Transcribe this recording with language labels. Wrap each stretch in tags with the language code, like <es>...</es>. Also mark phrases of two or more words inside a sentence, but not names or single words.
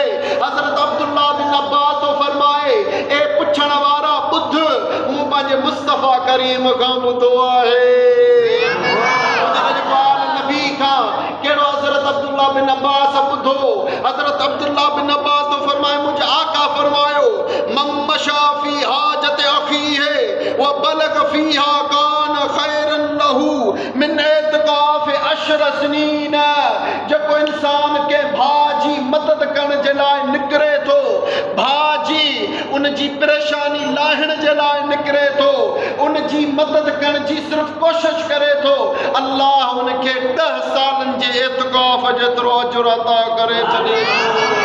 <sd>हज़रत अब्दुल्ला बिन अब्बास तो फरमाए ए पुछण वारा ॿुध, मूं पंहिंजे मुस्तफ़ा करीम खां ॿुधो आहे। नबी खां कहिड़ो हज़रत अब्दुल्ला बिन अब्बास ॿुधो?</sd> <ar>हज़रत अब्दुल्ला बिन अब्बास तो फरमाए मुंहिंजे आका फरमायो من مشى في حاجة أخيه وبلغ فيها كان خيرا له من اعتكاف عشر سنين.</ar> <sd>जेको इंसान के भाउ जी मदद करण जे लाइ निकिरे थो, भाउ जी उन जी परेशानी लाहिण जे लाइ निकिरे थो, उन जी मदद करण जी सिर्फ़ कोशिश करे थो, अल्लाह उनखे 10 सालनि जे इत्काफ़ जेतिरो अजुर अता करे छॾे थो।</sd>